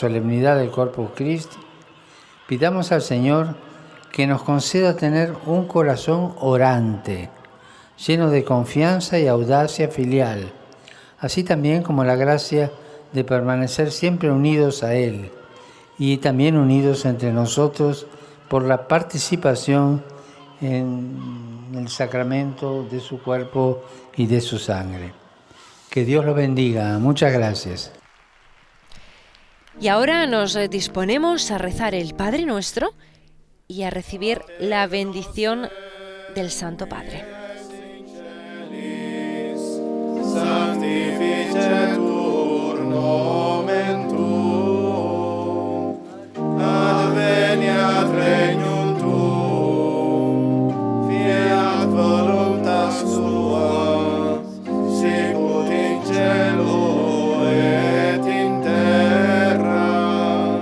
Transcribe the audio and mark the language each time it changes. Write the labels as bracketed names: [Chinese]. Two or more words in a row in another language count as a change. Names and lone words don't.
[Spanish] solemnidad del Corpus Christi, pidamos al Señor que nos conceda tener un corazón orante, lleno de confianza y audacia filial, así también como la gracia de permanecer siempre unidos a Él y también unidos entre nosotros por la participación en el sacramento de su cuerpo y de su sangre. Que Dios lo bendiga. Muchas gracias. Y ahora nos disponemos a rezar el Padre Nuestro y a recibir la bendición del Santo Padre. [Latin] Sanctificetur nomen tuum, adveniat regnum tuum, fiat voluntas tua, sicut in cielo et in terra.